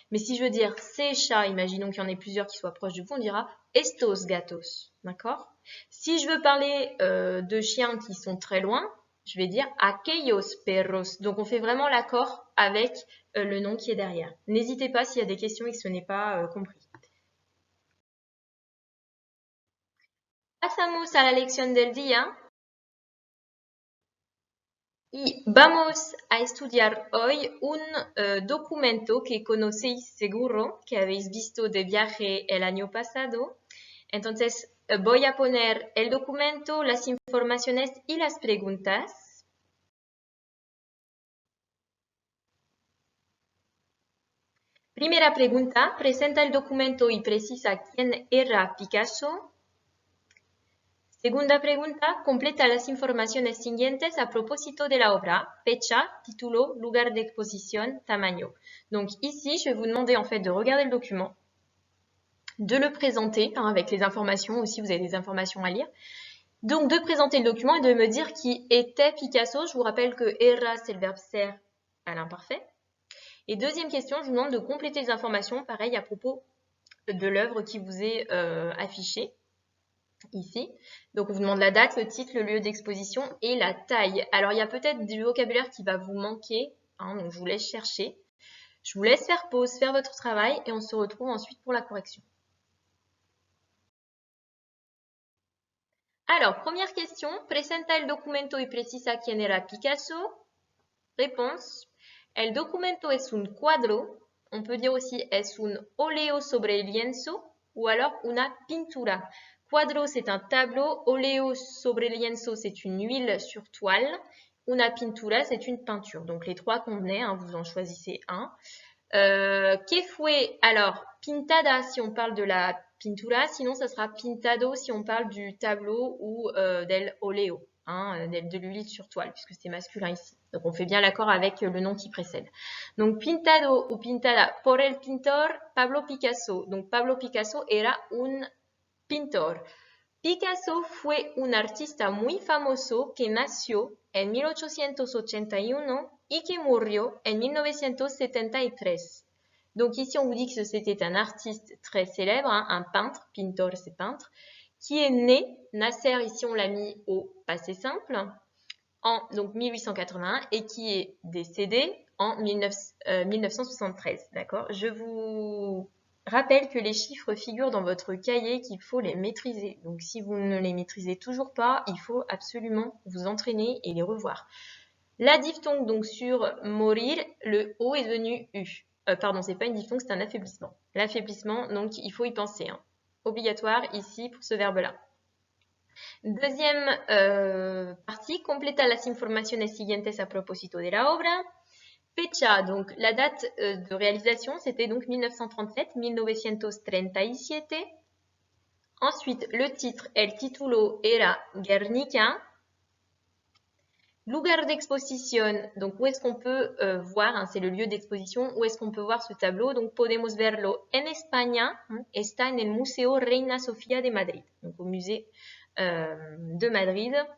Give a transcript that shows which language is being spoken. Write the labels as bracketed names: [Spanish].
[French] Mais si je veux dire ces chats, imaginons qu'il y en ait plusieurs qui soient proches de vous, on dira estos gatos, d'accord? Si je veux parler de chiens qui sont très loin, je vais dire aquellos perros. Donc on fait vraiment l'accord avec le nom qui est derrière. N'hésitez pas s'il y a des questions et que ce n'est pas compris. [Spanish] Pasamos a la lección del día. Y vamos a estudiar hoy un documento que conocéis seguro, que habéis visto de viaje el año pasado. Entonces, voy a poner el documento, las informaciones y las preguntas. Primera pregunta, presenta el documento y precisa quién era Picasso. Segunda pregunta, completa las informaciones siguientes a propósito de la obra, fecha, título, lugar de exposición, tamaño. [French] Donc ici, je vais vous demander en fait de regarder le document, de le présenter, hein, avec les informations aussi, vous avez des informations à lire. Donc de présenter le document et de me dire qui était Picasso. Je vous rappelle que era, c'est le verbe ser à l'imparfait. Et deuxième question, je vous demande de compléter les informations, pareil à propos de l'œuvre qui vous est affichée ici. Donc, on vous demande la date, le titre, le lieu d'exposition et la taille. Alors, il y a peut-être du vocabulaire qui va vous manquer, hein, donc je vous laisse chercher. Je vous laisse faire pause, faire votre travail et on se retrouve ensuite pour la correction. Alors, première question. [Spanish] Presenta el documento y precisa quién era Picasso. [French] Réponse. [Spanish] El documento es un cuadro. [French] On peut dire aussi [Spanish] es un óleo sobre lienzo [French] ou alors [Spanish] una pintura. [French] Cuadro, c'est un tableau. Óleo sobre lienzo, c'est une huile sur toile. Una pintura, c'est une peinture. Donc, les trois convenaient, hein, vous en choisissez un. [Spanish] Que fue, [French] alors, pintada si on parle de la pintura, sinon ça sera pintado si on parle du tableau ou del óleo, hein, de l'huile sur toile, puisque c'est masculin ici. Donc, on fait bien l'accord avec le nom qui précède. [Spanish] Donc, pintado ou pintada por el pintor Pablo Picasso. Donc, Pablo Picasso era un pintor. Picasso fue un artista muy famoso que nació en 1881 y que murió en 1973. [French] Donc ici, on vous dit que c'était un artiste très célèbre, hein, un peintre, pintor c'est peintre, qui est né, Nasser, ici on l'a mis au passé simple, en donc 1881 et qui est décédé en 1973. D'accord? Je vous rappelle que les chiffres figurent dans votre cahier, qu'il faut les maîtriser. Donc si vous ne les maîtrisez toujours pas, il faut absolument vous entraîner et les revoir. La diphtongue, donc sur morir, le O est devenu U. Pardon, c'est pas une diphtongue, c'est un affaiblissement. L'affaiblissement, donc il faut y penser. Hein. Obligatoire ici pour ce verbe-là. Deuxième partie, completa las informaciones siguientes a propósito de la obra. Fecha, donc la date de réalisation, c'était donc 1937, 1937. Ensuite, le titre, [Spanish] el título era Guernica. [French] Lugar d'exposition, donc où est-ce qu'on peut voir, hein, c'est le lieu d'exposition, où est-ce qu'on peut voir ce tableau, donc [Spanish] podemos verlo en España, está en el Museo Reina Sofía de Madrid, [French] donc au musée de Madrid.